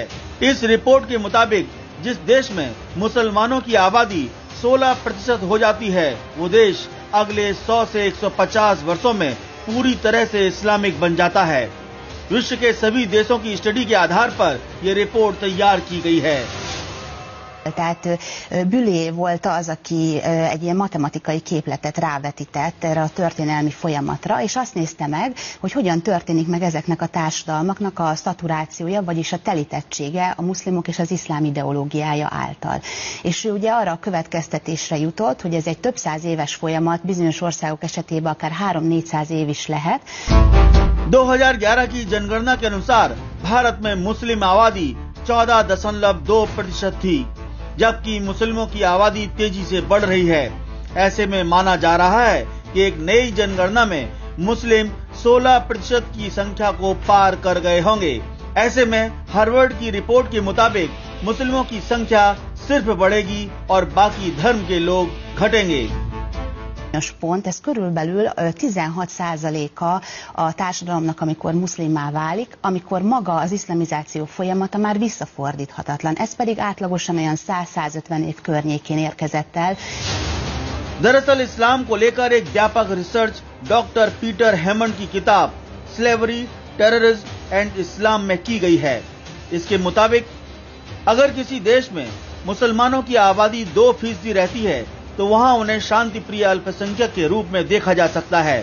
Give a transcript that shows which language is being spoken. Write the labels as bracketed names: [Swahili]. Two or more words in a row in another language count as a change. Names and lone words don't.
[Hindi] इस रिपोर्ट के मुताबिक जिस देश में मुसलमानों की आबादी 16% हो जाती है, वो देश अगले 100 से 150 वर्षों में पूरी तरह से इस्लामिक बन जाता है। विश्व के सभी देशों की स्टडी के आधार पर यह रिपोर्ट तैयार की गई है। [Hungarian] Tehát Büllé volt az, aki egy ilyen matematikai képletet rávetített erre a történelmi folyamatra, és azt nézte meg, hogy hogyan történik meg ezeknek a társadalmaknak a szaturációja, vagyis a telítettsége a muszlimok és az iszlám ideológiája által. És ő ugye arra a következtetésre jutott, hogy ez egy több száz éves folyamat, bizonyos országok esetében akár 300-400 év is lehet. [Hindi] 2011 की जनगणना के अनुसार भारत में मुस्लिम आबादी 14.2% थी, जबकि मुस्लिमों की आबादी तेजी से बढ़ रही है। ऐसे में माना जा रहा है कि एक नई जनगणना में मुस्लिम 16% की संख्या को पार कर गए होंगे। ऐसे में हार्वर्ड की रिपोर्ट के मुताबिक मुस्लिमों की संख्या सिर्फ बढ़ेगी और बाकी धर्म के लोग घटेंगे। [Hungarian] Pont, ez körülbelül 16%-a a társadalomnak, amikor muszlimmá válik, amikor maga az iszlamizáció folyamata már visszafordíthatatlan. Ez pedig átlagosan olyan 100-150 év környékén érkezett el. [Hindi] दरअसल इस्लाम को लेकर एक व्यापक रिसर्च डॉक्टर पीटर हेमंड की किताब स्लेवरी, टेररिज्म एंड इस्लाम में की गई है। इसके मुताबिक अगर किसी देश में मुसलमानों की आबादी 2% रहती है, तो वहां उन्हें शांति प्रिय अल्पसंख्यक के रूप में देखा जा सकता है।